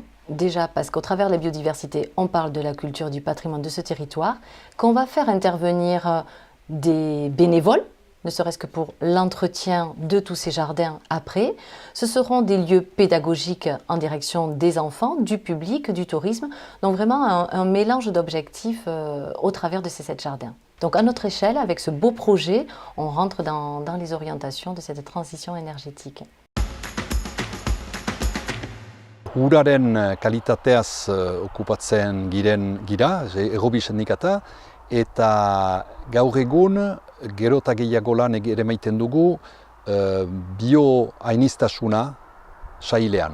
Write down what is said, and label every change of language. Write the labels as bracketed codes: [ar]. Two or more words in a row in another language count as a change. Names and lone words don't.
[fr] Déjà parce qu'au travers de la biodiversité, on parle de la culture, du patrimoine de ce territoire, qu'on va faire intervenir des bénévoles, ne serait-ce que pour l'entretien de tous ces jardins après. Ce seront des lieux pédagogiques en direction des enfants, du public, du tourisme, donc vraiment un mélange d'objectifs au travers de ces 7 jardins. Donc à notre échelle, avec ce beau projet, on rentre dans les orientations de cette transition énergétique. [eu] Uraren kalitateaz okupatzen gira, Errobi sindikata, eta gaur egun gero eta gehiago lan ere maiten dugu bioainiztasuna sailean.